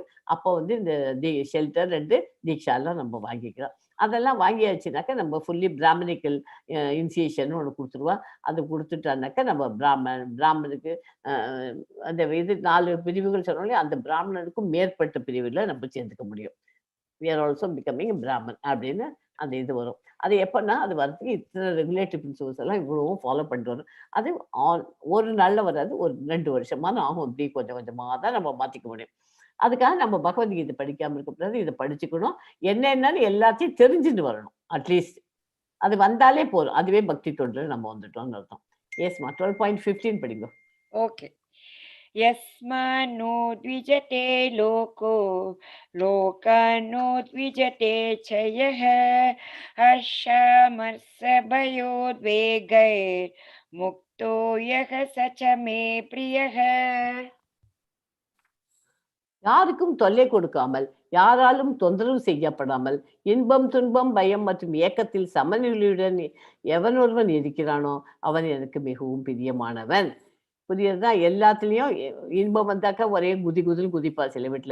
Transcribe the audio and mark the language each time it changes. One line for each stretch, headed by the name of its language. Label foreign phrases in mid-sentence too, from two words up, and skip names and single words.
Tamil: அப்போ வந்து இந்த ஷெல்டர் 2 தீக்ஷாலாம் நம்ம வாங்கிக்கலாம். அதெல்லாம் வாங்கியாச்சுனாக்கா நம்ம
English: fully brahminical initiation
Tamil: ஒன்று கொடுத்துருவா. அது கொடுத்துட்டானாக்கா நம்ம பிராமணுக்கு அந்த இது 4 பிரிவுகள் சொன்னோம் இல்லையா? அந்த பிராமணனுக்கும் மேற்பட்ட பிரிவுல நம்ம சேர்ந்துக்க முடியும்.
English: we are also becoming brahman
Tamil: அப்படின்னு அந்த இது வரும். அது எப்பன்னா அது வரதுக்கு இத்தனை
English: regulatory principles
Tamil: எல்லாம் இவ்வளவும் ஃபாலோ பண்ணிட்டு வரும். அது ஒரு நாள்ல வராது, ஒரு 2 வருஷமான ஆகும். இப்படி கொஞ்சம் கொஞ்சமா தான் நம்ம மாத்திக்க முடியும். அதுக்காக நம்ம பகவத்கீதை படிக்காம இருக்கக்கூடாது. இதை படிச்சுக்கணும். என்னன்னு எல்லாத்தையும் தெரிஞ்சுட்டு வரணும் அட்லீஸ்ட். அது வந்தாலே போதும். அதுவே பக்தி தொண்டு நம்ம வந்துட்டோம்னு அர்த்தம். எஸ்மா 12.15 படிங்க. ஓகே.
Sanskrit: यस्मान्नो द्विजते लोको लोकान्नो द्विजते च यः हर्षामर्षभयोद्वेगैर्मुक्तो यः स च मे प्रियः.
Tamil: யாருக்கும் தொல்லை கொடுக்காமல், யாராலும் தொந்தரவு செய்யப்படாமல், இன்பம், துன்பம், பயம் மற்றும் ஏக்கத்தில் சமநிலையுடன் எவனொருவன் இருக்கிறானோ, அவன் எனக்கு மிகவும் பிரியமானவன். புரியுறதா? எல்லாத்துலயும் இன்பம் வந்தாக்கா ஒரே குதி குதின்னு குதிப்பா சில வீட்ல.